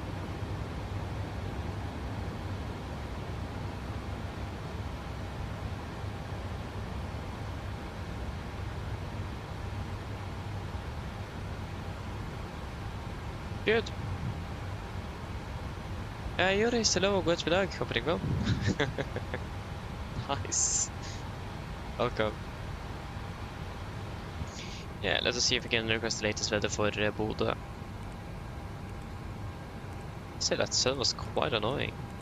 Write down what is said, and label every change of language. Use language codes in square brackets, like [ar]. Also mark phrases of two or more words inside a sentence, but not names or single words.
[en] Good. Joris, hello, [no] godt middag. Håper det går. [en] Nice. Welcome. Yeah, let us see if we can request the latest weather for Bodø. Say that sun was quite annoying.